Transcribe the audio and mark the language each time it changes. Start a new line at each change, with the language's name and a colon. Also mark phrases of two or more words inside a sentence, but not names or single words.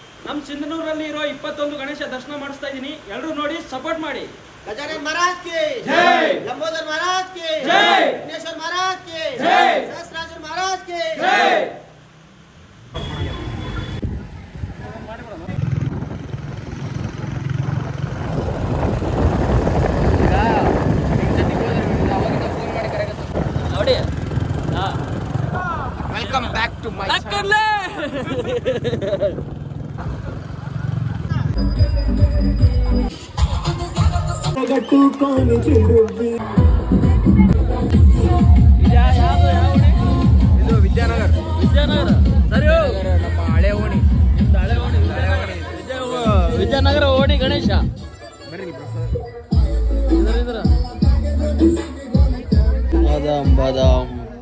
Kannada: ನಮ್ಮ ಸಿಂಧನೂರಲ್ಲಿ ಇರೋ 21 ಗಣೇಶ ದರ್ಶನ ಮಾಡಿಸ್ತಾ ಇದೀನಿ. ಎಲ್ಲರೂ ನೋಡಿ ಸಪೋರ್ಟ್ ಮಾಡಿ.
Hindi: गजानन महाराज की जय, लंबोदर महाराज की जय, विघ्नेश्वर महाराज की जय, सहस्रार्जुन महाराज की जय.
Kannada: ನೋಡಿ
English: welcome back to my गट्टू कौन चिड़ुबी
Kannada: ಇದು ವಿದ್ಯಾನಗರ ಸರಿ ನಮ್ಮ ಹಳೆ ಓಣಿ ವಿದ್ಯಾನಗರ ಓಣಿ ಗಣೇಶ ಬರ್ರಿ ಬಾದಾಮ್ ಬಾದಾಮ್